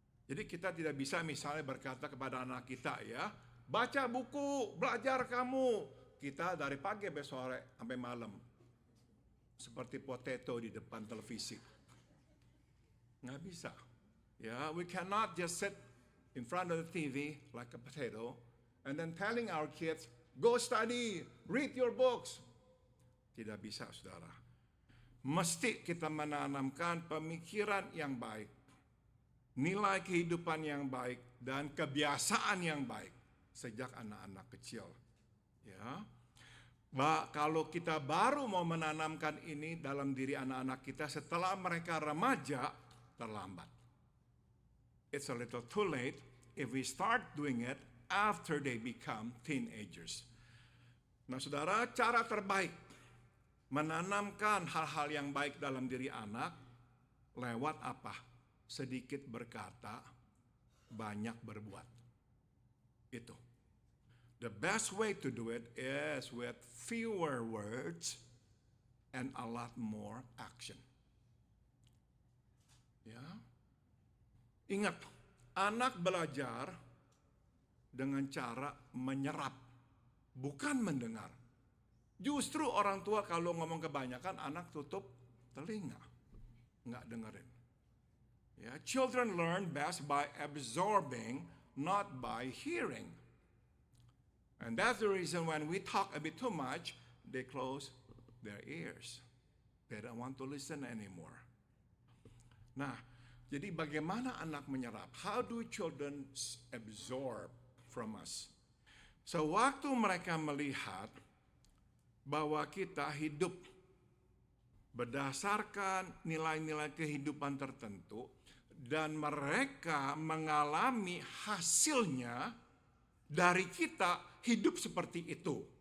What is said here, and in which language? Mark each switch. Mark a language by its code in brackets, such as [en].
[id] Jadi kita tidak bisa misalnya berkata kepada anak kita, ya, baca buku, belajar kamu. Kita dari pagi sampai sore sampai malam. Seperti potato di depan televisi. Nggak bisa. [en] Ya, we cannot just sit in front of the TV like a potato and then telling our kids, go study, read your books. [id] Tidak bisa, saudara. Mesti kita menanamkan pemikiran yang baik, nilai kehidupan yang baik, dan kebiasaan yang baik sejak anak-anak kecil. Ya, kalau kita baru mau menanamkan ini dalam diri anak-anak kita setelah mereka remaja, terlambat. [en] It's a little too late if we start doing it after they become teenagers. [id] Nah, saudara, cara terbaik menanamkan hal-hal yang baik dalam diri anak lewat apa? Sedikit berkata, banyak berbuat. Itu. [en] The best way to do it is with fewer words and a lot more action. [id] Ya. Ingat, anak belajar dengan cara menyerap, bukan mendengar. Justru orang tua kalau ngomong kebanyakan, anak tutup telinga, nggak dengerin. [en] Ya, children learn best by absorbing, not by hearing. And that's the reason when we talk a bit too much, they close their ears. They don't want to listen anymore. [id] Nah, jadi bagaimana anak menyerap? [en] How do children absorb from us? [id] So, waktu mereka melihat bahwa kita hidup berdasarkan nilai-nilai kehidupan tertentu, dan mereka mengalami hasilnya dari kita hidup seperti itu.